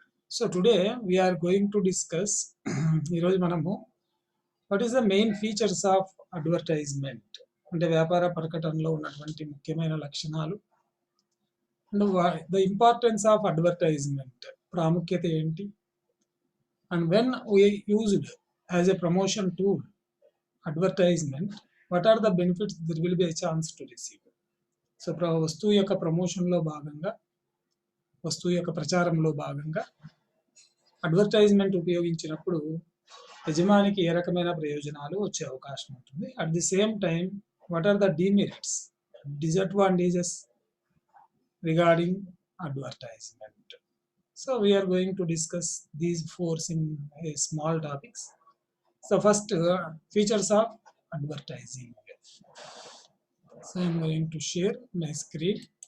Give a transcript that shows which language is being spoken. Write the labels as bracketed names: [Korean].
[English] So today we are going to discuss [Telugu] ఈరోజు మనము [English] what is the main features of advertisement, [Telugu] అంటే వ్యాపార ప్రకటనలో ఉన్నటువంటి ముఖ్యమైన లక్షణాలు, [English] and the importance of advertisement, [Telugu] ప్రాముఖ్యత ఏంటి, [English] and when we used as a promotion tool advertisement, what are the benefits there will be a chance to receive. [Telugu] So వస్తువు యొక్క ప్రమోషన్లో భాగంగా, వస్తువు యొక్క ప్రచారంలో భాగంగా అడ్వర్టైజ్మెంట్ ఉపయోగించినప్పుడు యజమానికి ఏ రకమైన ప్రయోజనాలు వచ్చే అవకాశం ఉంటుంది. [English] At the same time what are the demerits, disadvantages regarding advertisement. So we are going to discuss these four in a small topics. So first, features of advertising. So I am going to share my screen.